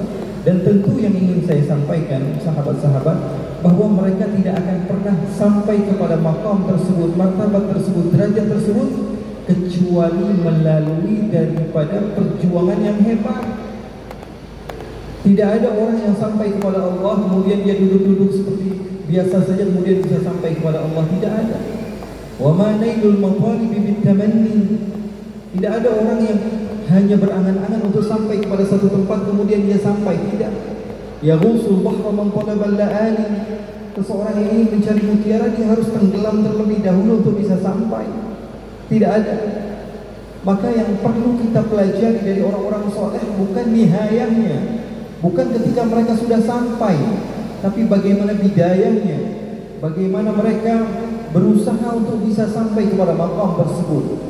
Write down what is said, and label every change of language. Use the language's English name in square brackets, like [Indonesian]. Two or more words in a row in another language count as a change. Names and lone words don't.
[Indonesian] Dan tentu yang ingin saya sampaikan, sahabat-sahabat, bahwa mereka tidak akan pernah sampai kepada maqam tersebut, martabat tersebut, derajat tersebut, kecuali melalui daripada perjuangan yang hebat. Tidak ada orang yang sampai kepada Allah kemudian dia duduk-duduk seperti biasa saja kemudian bisa sampai kepada Allah. Tidak ada. [Arabic] وما نيل المطالب بالتمني. [Indonesian] Tidak ada orang yang hanya berangan-angan untuk sampai kepada satu tempat kemudian dia sampai. Tidak. [Arabic] يغوص البحر من طلب اللآلي. [Indonesian] Seseorang yang ingin mencari mutiara dia harus tenggelam terlebih dahulu untuk bisa sampai. Tidak ada. Maka yang perlu kita pelajari dari orang-orang soleh bukan nihayahnya, bukan ketika mereka sudah sampai, tapi bagaimana bidayahnya, bagaimana mereka berusaha untuk bisa sampai kepada maqam tersebut.